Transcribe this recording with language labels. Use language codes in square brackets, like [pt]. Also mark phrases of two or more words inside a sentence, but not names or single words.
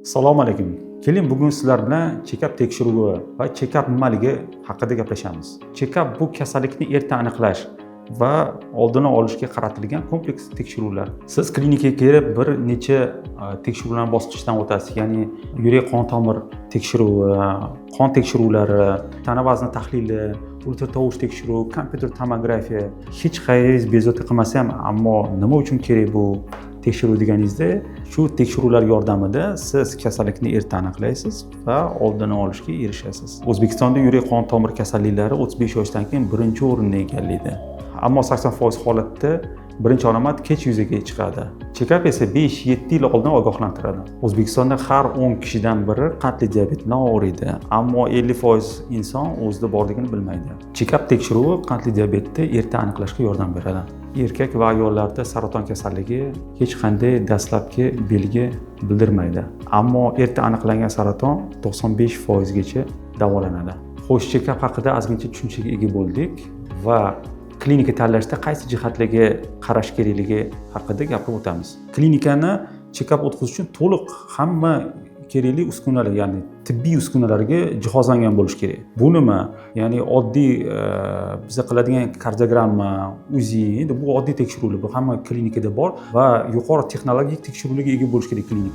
[uz] Assalomu alaykum. Keling, bugun sizlar bilan check-up tekshiruvi va check-up nimaligi haqida gaplashamiz. Check-up bu kasallikni erta aniqlash va oldini olishga qaratilgan kompleks tekshiruvlar. Siz klinikaga kelib bir necha tekshiruvlar bosqichdan o'tasiz, ya'ni yurak qon tomir tekshiruvi, qon tekshiruvlari, tana vazni tahlili, ultratovush tekshiruvi, kompyuter tomografiya. Hech qayeringiz bezovta qilmasa ham, ammo nima uchun kerak bu tekshiruv deganingizda, shu tekshiruvlar yordamida siz kasallikni erta aniqlaysiz va oldini olishga erishasiz. O'zbekistonda yurak qon tomir kasalliklari 35 yoshdan keyin birinchi o'rinni egallaydi. Ammo 80% holatda birinchi alomat kech yuzaga chiqadi. Check-up esa 5-7 yil oldin ogohlantiradi. O'zbekistonda har 10 kishidan biri qandli diabet bilan og'riydi, ammo 50% inson o'zida borligini bilmaydi. Check-up tekshiruvi qandli diabetni erta aniqlashga yordam beradi. Erkak va ayollarda saraton kasalligi hech qanday dastlabki belgi bildirmaydi, ammo erta aniqlangan saraton 95% gacha davolanadi. Xo'sh, check-up haqida ozgincha tushunchaga ega bo'ldik va klinika tanlashda qaysi jihatlarga qarash kerakligi haqida gapirib o'tamiz. Klinikani check-up o'tkazish uchun to'liq hamma kerakli uskunalar, ya'ni tibbiy uskunalarga jihozlangan bo'lish kerak. Bu nima? Ya'ni oddiy biz qiladigan kardiogramma, UZI, endi bu oddiy tekshiruvlar, bu hamma klinikada bor va yuqori texnologik tekshiruvlarga ega bo'lish kerak klinika.